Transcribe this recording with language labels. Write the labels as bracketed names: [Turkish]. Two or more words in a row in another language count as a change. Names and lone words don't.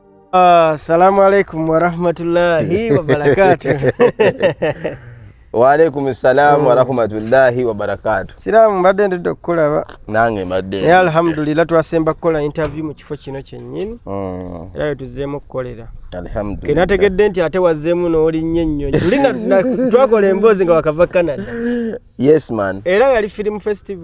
[Arabic] السلام عليكم ورحمة الله وبركاته. وعليكم السلام ورحمة الله وبركاته. [Ganda] Siramu mbadde ndidde okukulaba. Nange mbadde. Naye alhamdulillah twasemba kukola interview mu kifo kino kyennyini. Era tuzzeemu okukolera. Alhamdulillah. Kenategedde nti ate wazzeemu n'olinnye ennyonyi. Tulinga twakola emboozi nga wakava Canada. [English] Yes man. [Ganda] Era yali [English] film festival.